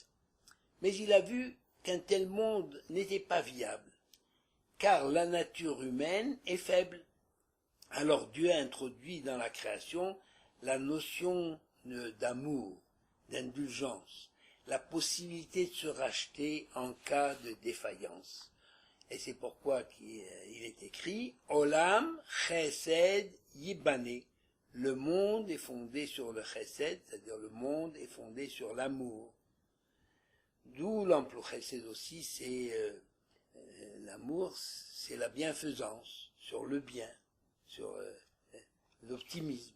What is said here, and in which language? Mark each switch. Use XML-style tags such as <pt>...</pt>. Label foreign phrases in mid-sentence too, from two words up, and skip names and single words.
<fr>Mais il a vu qu'un tel monde n'était pas viable, car la nature humaine est faible. Alors Dieu a introduit dans la création la notion d'amour, d'indulgence, la possibilité de se racheter en cas de défaillance. Et c'est pourquoi il est écrit «</fr> <he>עולם חסד יבנה ».</he> <fr>Le monde est fondé sur le chesed, c'est-à-dire le monde est fondé sur l'amour. D'où l'emploi chesed aussi, c'est l'amour, c'est la bienfaisance, sur le bien, sur l'optimisme.</fr>